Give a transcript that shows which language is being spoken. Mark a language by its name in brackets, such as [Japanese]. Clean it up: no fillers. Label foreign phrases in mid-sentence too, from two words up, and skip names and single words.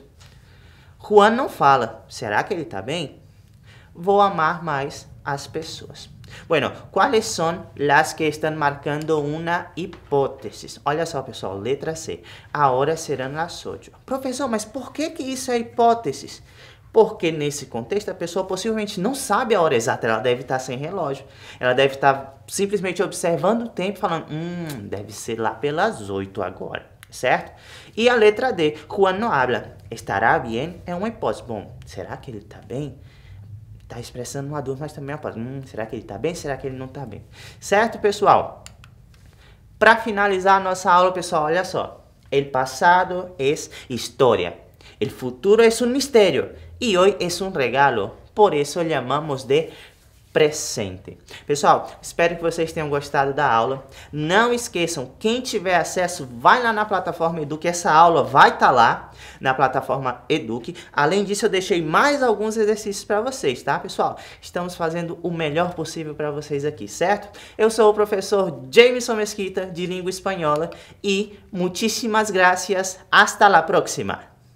[Portuguese] Juan não fala. Será que ele está bem? Vou amar mais as pessoas. [Spanish] Bueno, ¿cuáles son las que están marcando una hipótesis? [Portuguese] Olha só, pessoal, letra C. [Spanish] Ahora serán las 8. [Portuguese] Professor, mas por que isso é hipótesis? Porque nesse contexto a pessoa possivelmente não sabe a hora exata, ela deve estar sem relógio. Ela deve estar simplesmente observando o tempo e falando, deve ser lá pelas 8 agora, certo? E a letra D, [Spanish] Juan no habla. Estará bien? [Portuguese] É uma hipótese. Bom, será que ele está bem? Está expressando uma dúvida, mas também uma hipótese. Será que ele está bem? Será que ele não está bem? Certo, pessoal? Para finalizar a nossa aula, pessoal, olha só. [Spanish] El pasado es historia. El futuro es un misterio. Y hoy es un regalo. Por eso llamamos de presente. [Portuguese] Pessoal, espero que vocês tenham gostado da aula. Não esqueçam, quem tiver acesso, vai lá na plataforma Eduque. Essa aula vai estar lá na plataforma Eduque. Além disso, eu deixei mais alguns exercícios para vocês, tá, pessoal? Estamos fazendo o melhor possível para vocês aqui, certo? Eu sou o professor Jameson Mesquita, de língua espanhola, e muitíssimas gracias. [Spanish] Hasta la próxima.